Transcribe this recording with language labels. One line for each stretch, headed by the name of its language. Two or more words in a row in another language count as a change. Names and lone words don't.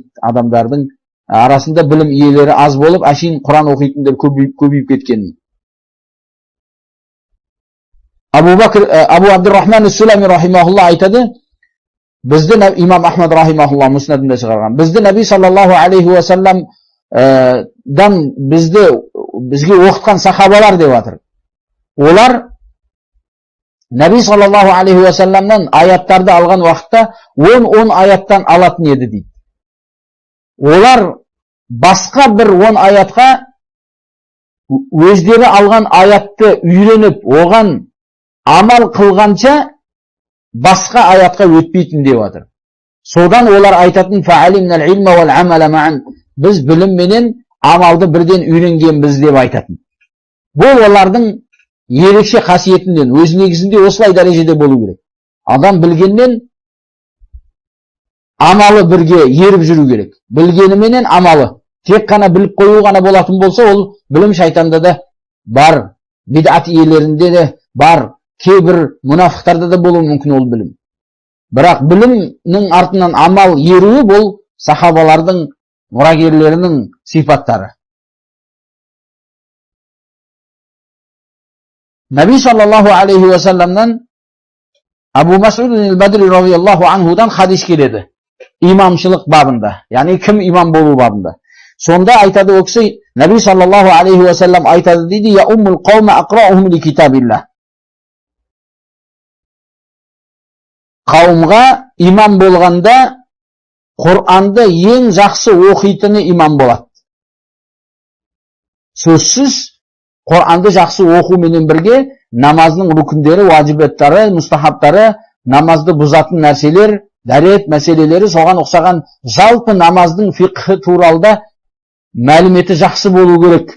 Kazakh: Адамдардың арасында білім иелері аз болып, әшейін Құран оқитындар көбейіп кеткен. Абу Абдуррахман ас-Сулами рахимахулла айтады, бізді имам Ахмад рахимахулла мұснадында шығарған, бізді Наби
Arabic: صلى الله عليه وسلم
Kazakh: бізге оқытқан сахабалар деп жатыр. Олар Наби
Arabic: صلى الله عليه وسلم
Kazakh: аяттарды алған уақытта 10 аяттан алатын еді дейді. Олар басқа бір 10 аятқа өздері алған аятты үйреніп, оған амал қылғанша басқа аятқа өтпейтін деп жатыр. Содан олар айтатын:
Arabic: "فعلمنا العلم والعمل معا."
Kazakh: Біз білім менен амалды бірден үйренгенбіз деп айтатын. Бұл олардың ерекше қасиетінен, өз негізінде осылай дәрежеде болу керек. Адам білгеннен амалы бірге еріп жүру керек. Білгеніменен амалы. Тек қана біліп қою ғана болатын болса, ол білім шайтанда да бар, бидат иелерінде де бар, кейбір мұнафықтарда да болуы мүмкін ол білім. Бірақ білімнің артынан амал еруі бұл сахабалардың, мұрагерлерінің сипаттары. Наби
Arabic: صلى الله عليه وسلم
Kazakh: Абу Мас'уд аль-Бадри
Arabic: رضي الله عنه
Kazakh: хадис келеді. Имамшылық бабында, яғни кім имам болу бабында. Сонда айтады ол кісі, Наби
Arabic: صلى الله عليه وسلم
Kazakh: айтады дейді,
Arabic: يؤم القوم أقرؤهم لكتاب الله.
Kazakh: Қауымға имам болғанда Құранды ең жақсы оқитыны имам болады. Сөзсіз Құранды жақсы оқуменен бірге намаздың рүкіндері, уажибаттары, мұстахабтары, намазды бұзатын нәрселер, дәрет мәселелері, соған ұқсаған жалпы намаздың фиқхы туралда мәліметі жақсы болу керек.